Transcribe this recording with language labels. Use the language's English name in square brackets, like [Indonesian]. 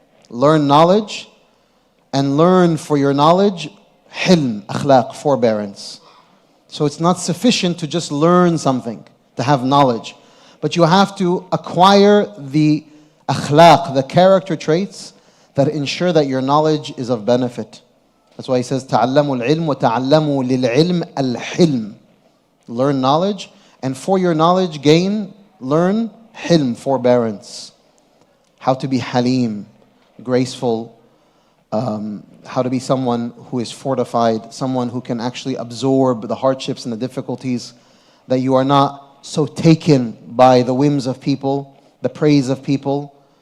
[English] Learn knowledge and learn for your knowledge hilm, akhlaq, forbearance. So it's not sufficient to just learn something, to have knowledge. But you have to acquire the akhlaq, the character traits that ensure that your knowledge is of benefit. That's why he says, [Arabic] تَعَلَّمُوا الْعِلْمِ وَتَعَلَّمُوا لِلْعِلْمِ الْحِلْمِ. [English] Learn knowledge, and for your knowledge gain, learn hilm, forbearance. How to be halim, graceful, how to be someone who is fortified, someone who can actually absorb the hardships and the difficulties, that you are not so taken by the whims of people, the praise of people.